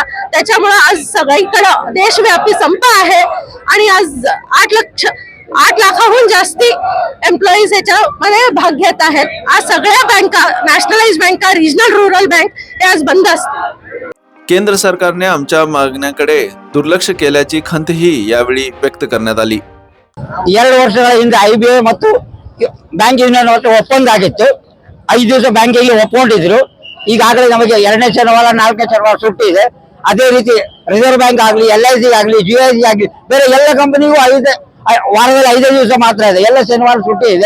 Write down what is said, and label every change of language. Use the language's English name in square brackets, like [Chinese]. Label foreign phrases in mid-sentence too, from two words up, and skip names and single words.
[Marathi] त्याच्यामुळे आज सगळीकडे देशव्यापी संप आहे आणि आज 8 लाखाहून जास्ती एम्प्लॉईज ह्याच्यामध्ये भाग घेत आहेत। आज सगळ्या बँका, नॅशनलाइज बँका, [English] regional rural bank [Marathi] हे आज बंद असतात। केंद्र सरकारने आमच्या मागण्याकडे दुर्लक्ष केल्याची खंतही यावेळी व्यक्त करण्यात आली। [Kannada] 2 ವರ್ಷಗಳ ಹಿಂದೆ IBA ಮತ್ತು ಬ್ಯಾಂಕ್ ಯೂನಿಯನ್ ಒಪ್ಪಂದ ಆಗಿತ್ತು। 5 ದಿವಸ ಬ್ಯಾಂಕಿಗೆ ಒಪ್ಕೊಂಡಿದ್ರು। ಈಗಾಗಲೇ ನಮಗೆ 2ನೇ ಶನಿವಾರ 4ನೇ ಶನಿವಾರ ಸುಟ್ಟಿ ಇದೆ। ಅದೇ ರೀತಿ ರಿಸರ್ವ್ ಬ್ಯಾಂಕ್ ಆಗಲಿ, LIC ಆಗಲಿ, GIC ಆಗಲಿ, ಬೇರೆ ಎಲ್ಲ ಕಂಪನಿಗೂ ವಾರದಲ್ಲಿ 5 ದಿವಸ ಮಾತ್ರ ಇದೆ, ಎಲ್ಲ ಶನಿವಾರ ಸುಟ್ಟಿ ಇದೆ।